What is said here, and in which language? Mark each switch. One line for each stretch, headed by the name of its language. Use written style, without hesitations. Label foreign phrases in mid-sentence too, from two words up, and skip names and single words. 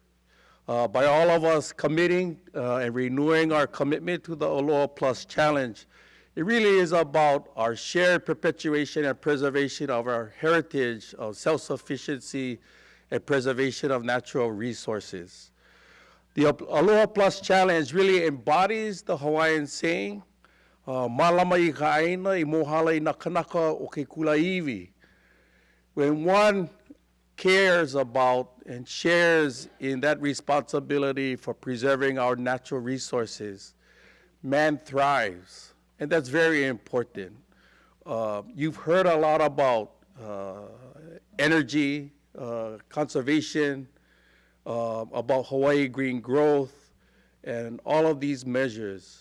English: By all of us committing and renewing our commitment to the Aloha Plus Challenge, it really is about our shared perpetuation and preservation of our heritage of self-sufficiency and preservation of natural resources. The Aloha Plus Challenge really embodies the Hawaiian saying,
Hawaiian: malama I ka aina I mohala I na kanaka o ke kulaiwi.
English: When one cares about and shares in that responsibility for preserving our natural resources, man thrives, and that's very important. You've heard a lot about energy, conservation, about Hawaii green growth, and all of these measures.